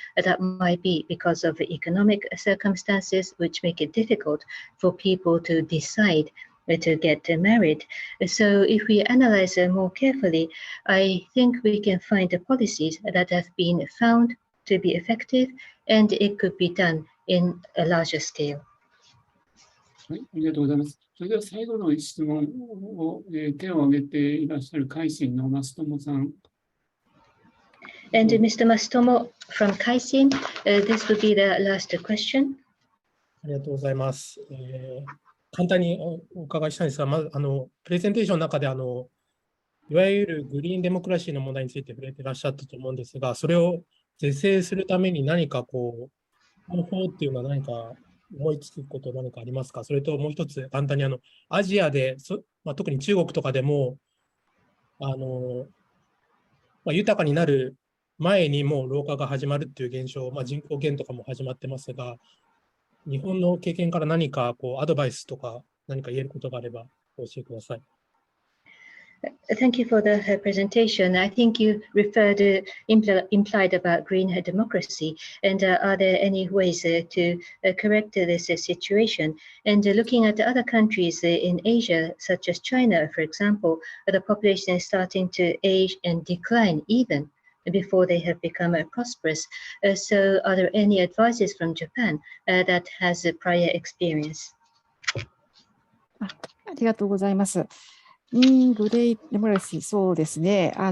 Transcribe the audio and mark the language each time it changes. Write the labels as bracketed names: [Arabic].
[English] That might be because of economic circumstances, which make it difficult for people to decide to get married. So if we analyze more carefully, I think we can find the policies that have been found to be effective, and it could be done in a larger scale. [Japanese] はい、ありがとうございます。それでは最後の質問を、手を挙げていらっしゃる海信の増友さん。 [English] And Mr. Mastomo from Kaisin, this would be the last question. [Japanese] ありがとうございます。簡単にお伺いしたいんですが、まずプレゼンテーションの中でいわゆるグリーンデモクラシーの問題について触れていらっしゃったと思うんですが、それを是正するために何か方法っていうのは何か思いつくこと何かありますか？それともう一つ簡単にアジアで特に中国とかでも豊かになる前にもう老化が始まるっていう現象、人口減とかも始まってますが、日本の経験から何かアドバイスとか何か言えることがあれば教えてください。 [English] Thank you for the presentation. I think you implied about green democracy. And are there any ways to correct this situation? And looking at other countries in Asia, such as China, for example, the population is starting to age and decline even before they have become prosperous. So are there any advices from Japan that has a prior experience? [Japanese] ありがとうございます。グレイデモクラシー、そうですね。